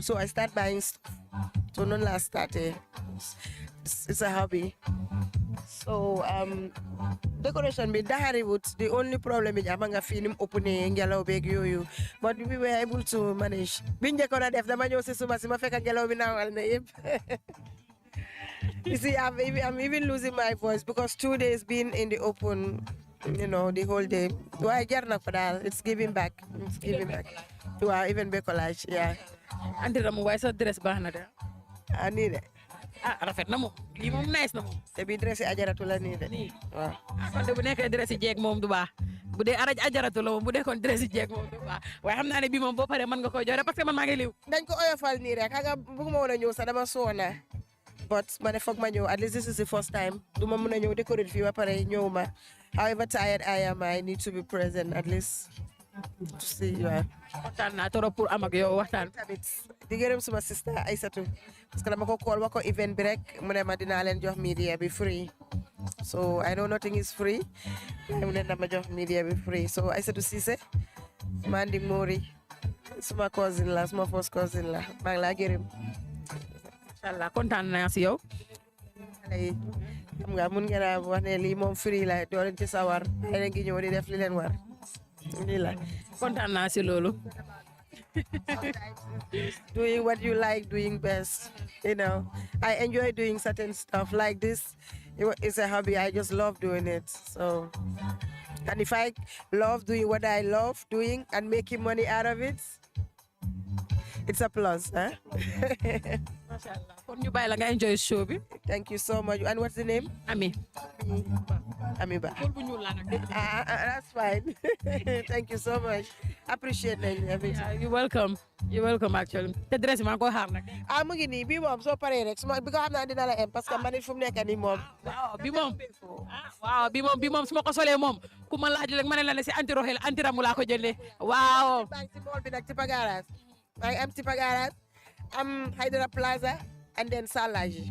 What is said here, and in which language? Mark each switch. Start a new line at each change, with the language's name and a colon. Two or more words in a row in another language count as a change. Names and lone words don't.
English: so I start buying stuff
Wolof: so noonu laa starté
English: it's a hobby
Wolof: so decoration bi daxariwut
English: the only problem is
Wolof: am nga fii ni mu opené ngelaw beeg yooyu
English: but we were able to manage
Wolof: biñ njëkkoon a def dama ñëw si suma si ma fekk ngelaw bi naawal na yëpp
English: you see I'm even losing my voice because 2 days being in the open the whole day
Wolof: waaye jar na ko daal
English: it's giving back
Wolof: waaw
English: even be collage yeah
Wolof: Ante Ramu waaye sa dress baax na de nii de rafet na moom lii moom nice na moom te bi dress yi ajaratu la nii de waaw kon de bu nekkee dress yi jeeg moom du baax bu dee ajaratu la moom bu dee kon dress yi jeeg moom du baax waaye xam naa ne bii moom boo paree mën nga koy joxe
French: parce que
Wolof: man maa ngi liw dañ ko oyofal nii rek xam nga bëgguma woon a ñëw sax dama soona but ma ne foog ma ñëw
English: at least this is the first time
Wolof: du ma mën a ñëw décorer fii ba pare ñëw ma
English: however tired I am I need to be present at least to see you.
Wolof: Waxtaan naa
French: trop pour
Wolof: am ak yow waxtaan. Tamit di gërëm suma sister Aïssatou
French: parce que
Wolof: dama ko call wax ko event bi rek mu ne ma dinaa leen jox media bi free
English: so I know nothing is free
Wolof: mu ne dama jox media bi free so Aïssatou Cissé Mandi Mori suma cousin la suma
English: first cousin
Wolof: la maa ngi laa gërëm. Inshallah kontaan naa si yow. Xam nga mun ngeen a wax ne lii moom free la doo leen ci sawar ay leen ngi ñëw di def li leen war lii la kontaan naa si loolu.
English: Doing what you like doing best I enjoy doing certain stuff like this It's a hobby. I just love doing it. So, and if I love doing what I love doing and making money out of it, it's a plus, huh?
Wolof: Kon ñu bàyyi la nga
English: enjoy show
Wolof: bi.
English: Thank you so much. And what's the name? Ami. Amiba.
Wolof: Bu ñuul la nag.
English: That's fine. Thank you so much. Appreciate it. Yeah, you're welcome. You're welcome actually.
Wolof: Te dress maa ko xaar nag. Mu ngi nii bii moom soo paree rek bi ko xam naa dina la em
French: parce que
Wolof: man it fu mu nekk nii moom. Waaw bi moom su ma ko solee moom ku ma laaj rek ma ne la ne si anti roxel anti ramu laa ko jëndee. Waaw. Maa ngi si bool bi nag Tipa Garage.
English: I am Tipa Garage. I'm Hydra Plaza and then Salaji.